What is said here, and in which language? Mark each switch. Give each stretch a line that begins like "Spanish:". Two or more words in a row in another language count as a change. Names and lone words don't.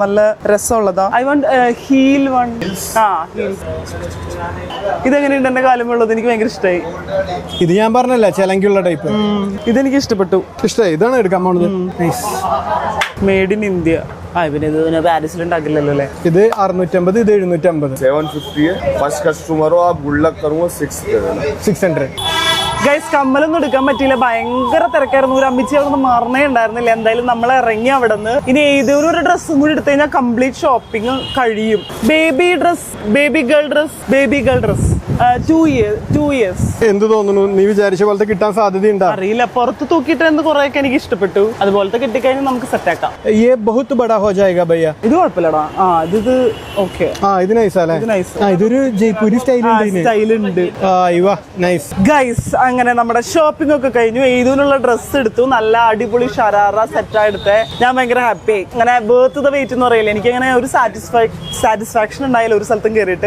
Malayalam: നല്ല രസമുള്ളതാ.
English: I want heel one.
Malayalam: ഇതെങ്ങനെയുണ്ട്? എന്റെ കാലം ഉള്ളത് എനിക്ക് ഭയങ്കര ഇഷ്ടമായി. ഇത് ഞാൻ പറഞ്ഞല്ലേ ചിലങ്കുള്ള ടൈപ്പ്. ഇതെനിക്ക് ഇഷ്ടപ്പെട്ടു. ഇഷ്ടമായി. ഇതാണ് എടുക്കാൻ പോണത്.
English: made in India.
Malayalam: പിന്നെ ഇത് പാരീസിൽ ഉണ്ടാക്കില്ലല്ലോ അല്ലേ? ഇത് 650, ഇത് 750.
Hindi: 750 है.
English: first customer
Hindi: हो आप
English: good luck
Hindi: करूंगा 600.
Malayalam: ഗൈസ് കമ്മലൊന്നും എടുക്കാൻ പറ്റിയില്ല, ഭയങ്കര തിരക്കായിരുന്നു. ഒരു അമ്മിച്ചി അവിടെ നിന്ന് മാറണേ ഉണ്ടായിരുന്നില്ല. എന്തായാലും നമ്മൾ ഇറങ്ങി അവിടെ നിന്ന്. ഇനി ഏതൊരു ഒരു ഡ്രസ്സും കൂടി എടുത്തു കഴിഞ്ഞാൽ
English: complete shopping
Malayalam: കഴിയും.
English: baby dress, baby girl dress, baby girl dress 2 years.
Malayalam: എന്ത് തോന്നുന്നു, നീ വിചാരിച്ച പോലത്തെ കിട്ടാൻ സാധ്യതയുണ്ടോ? അറിയില്ല, പുറത്ത് തൂക്കിയിട്ട് കുറെയൊക്കെ എനിക്ക് ഇഷ്ടപ്പെട്ടു. അതുപോലത്തെ കിട്ടിക്കഴിഞ്ഞാൽ നമുക്ക് സെറ്റ് ആക്കാം.
Hindi: ये बहुत बड़ा हो जाएगा भैया.
Malayalam: ഇത് കുഴപ്പമില്ലടാ. ഇത് ഓക്കെ. ഇത് നൈസ് അല്ലേ? ഇത് nice. ഇതൊരു ജയ്പൂരി സ്റ്റൈലുണ്ട്. നൈസ്. ഗൈസ് അങ്ങനെ നമ്മുടെ ഷോപ്പിംഗ് ഒക്കെ കഴിഞ്ഞു. ഏതിനുള്ള ഡ്രസ്സ് എടുത്തു, നല്ല അടിപൊളി ഷരാറ സെറ്റാ എടുത്തേ. ഞാൻ ഭയങ്കര ഹാപ്പി. അങ്ങനെ
English: berth the wait
Malayalam: എന്ന് പറയില്ല, എനിക്ക് അങ്ങനെ ഒരു സാറ്റിസ്ഫാക്ഷൻ ഉണ്ടായില്ല ഒരു സ്ഥലത്തും കയറിയിട്ട്.